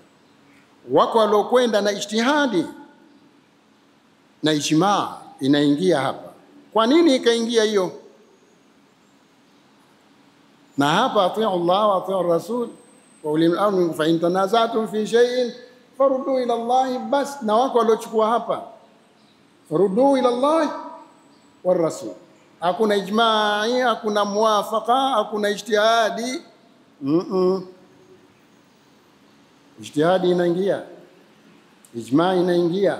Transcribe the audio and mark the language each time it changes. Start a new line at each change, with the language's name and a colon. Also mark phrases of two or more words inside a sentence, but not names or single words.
Swahili: Wako waliokwenda na ijtihadi na ijmaa inaingia hapa. Kwa nini ikaingia hiyo? Na hapa
Arabic: أطيعوا الله وأطيعوا الرسول وأولي الأمر فإن تنازعتم في شيء فردوا إلى الله bas.
Swahili: Na wako waliochukua hapa
Arabic: فردوا إلى الله والرسول,
Swahili: hakuna ijmaa, hakuna muwafaqa, hakuna ijtihadi. Ijtihadi inaingia, ijmaa inaingia.